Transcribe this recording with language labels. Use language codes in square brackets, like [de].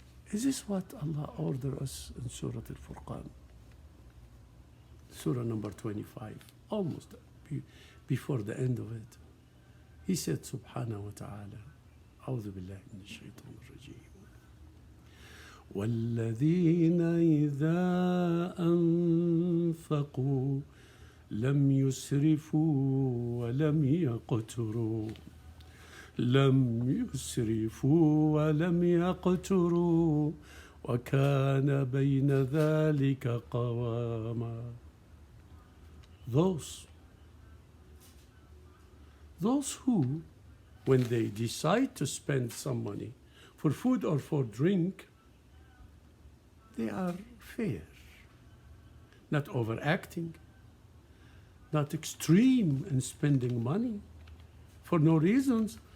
[en] Is this what Allah ordered us in Surah Al-Furqan? Surah number 25, almost before the end of it. He said, [ar] Subhanahu wa ta'ala, أعوذ بالله من الشيطان الرجيم. والذين إذا أنفقوا لم يسرفوا ولم يقتروا وكان بين ذلك قواما. [en] Those who, when they decide to spend some money for food or for drink, they are fair, not overacting, not extreme in spending money for no reasons.